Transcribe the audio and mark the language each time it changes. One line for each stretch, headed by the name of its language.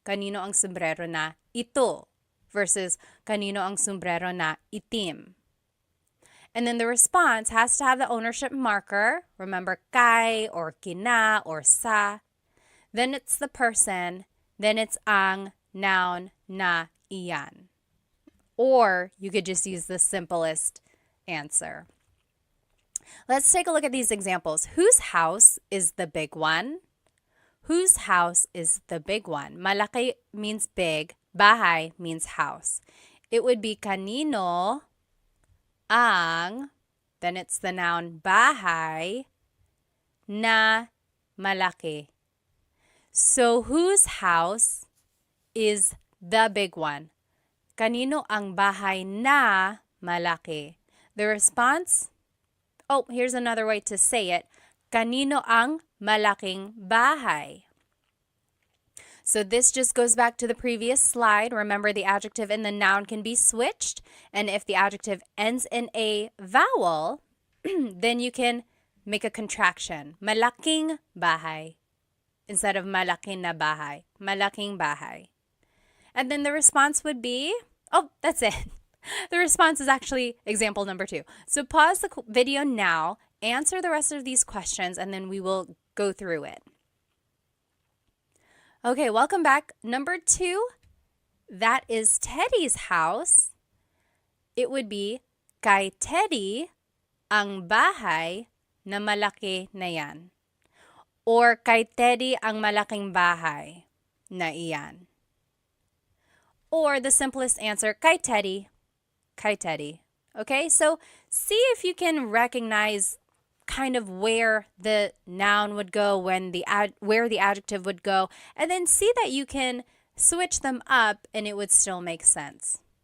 Filipino: Kanino ang sombrero na ito versus kanino ang sombrero na itim.
English: And then the response has to have the ownership marker. Remember, kay or kina or sa. Then it's the person. Then it's ang noun na iyan. Or you could just use the simplest answer. Let's take a look at these examples. Whose house is the big one? Whose house is the big one? Malaki means big. Bahay means house. It would be
Filipino: kanino ang,
English: then it's the noun
Filipino: bahay na malaki.
English: So whose house is the big one?
Filipino: Kanino ang bahay na malaki?
English: The response, oh, here's another way to say it.
Filipino: Kanino ang malaking bahay?
English: So this just goes back to the previous slide. Remember, the adjective and the noun can be switched. And if the adjective ends in a vowel, then you can make a contraction.
Filipino: Malaking bahay
English: instead of
Filipino: malaki na bahay. Malaking bahay.
English: And then the response would be, oh, that's it. The response is actually example number 2. So pause the video now, answer the rest of these questions, and then we will go through it. Okay, welcome back. Number 2, that is Teddy's house.
Filipino: It would be, kay Teddy ang bahay na malaki na yan. Or kay Teddy ang malaking bahay na iyan.
English: Or the simplest answer,
Filipino: kay Teddy. Kay Teddy.
English: Okay, so see if you can recognize kind of where the noun would go, where the adjective would go, and then see that you can switch them up and it would still make sense.